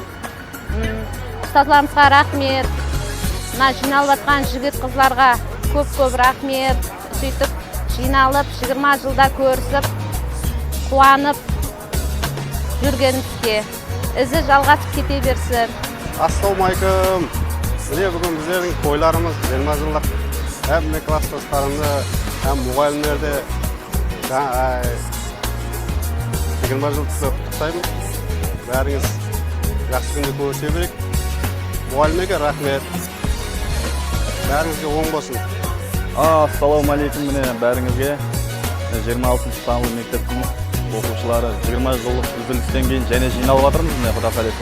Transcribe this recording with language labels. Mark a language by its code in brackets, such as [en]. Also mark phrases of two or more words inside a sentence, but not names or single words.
[kk] Ұстазларымызға рахмет. Мына жиналып жатқан жігіт қызларға көп рахмет. Сөйтіп жиналып 20 жылда көрісіп, қуанып жүргенімізге. Ізі жалғасып кете берсін. Ассаламу алейкум. Міне бүгін біздердің тойларымыз 20 жылдық [tk] hem klassdaşlarımda hem muğallimlerde [kk] 20 жыл құттықтаймын. Бәріңіз жақсы күнде көрісе берейік. Мұғалімге рахмет. Бәріңізге оң болсын. Ассалаумағалейкум, міне бәріңізге 26-шы сынып мектептің оқушылары 20 жылдық үзілістен кейін және жиналып жатырмыз, міне Құда қаласа.